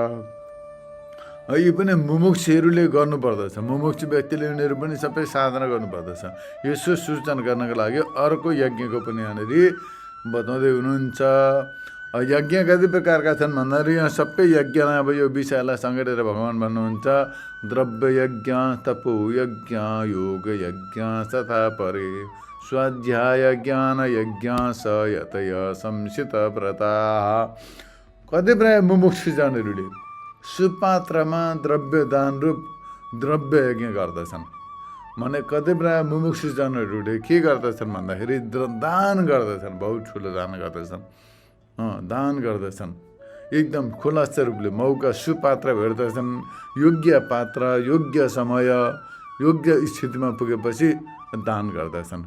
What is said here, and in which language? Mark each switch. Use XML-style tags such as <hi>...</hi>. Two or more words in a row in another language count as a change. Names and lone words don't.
<ne>यी पनि मुमुक्षहरूले गर्नुपर्दछ, मुमुक्ष व्यक्तिले यिनीहरू पनि सबै साधना गर्नुपर्दछ। यसो सूचना गर्नको लागि अर्को यज्ञको पनि यहाँनिर बताउँदै हुनुहुन्छ। यज्ञ कति प्रकारका छन् भन्दाखेरि यहाँ सबै यज्ञलाई अब यो विषयलाई समेटेर भगवान् भन्नुहुन्छ</ne> <sa>द्रव्य यज्ञ, तपो यज्ञ, योग यज्ञ तथा परे स्वाध्याय ज्ञान यज्ञ स यतय संसित व्रता।</sa> <ne>कतिपय मुमुक्षुजनहरूले सुपात्रमा द्रव्य दान रूप द्रव्य यज्ञ गर्दछन्। भने कतिपय मुमुक्षुजनहरूले के गर्दछन् भन्दाखेरि दान गर्दछन्, बहुत ठुलो दान गर्दछन्, दान गर्दछन्। एकदम खुलास्त रूपले मौका सुपात्र भेट्दछन्। योग्य पात्र, योग्य समय, योग्य स्थितिमा पुगेपछि दान गर्दछन्।</ne>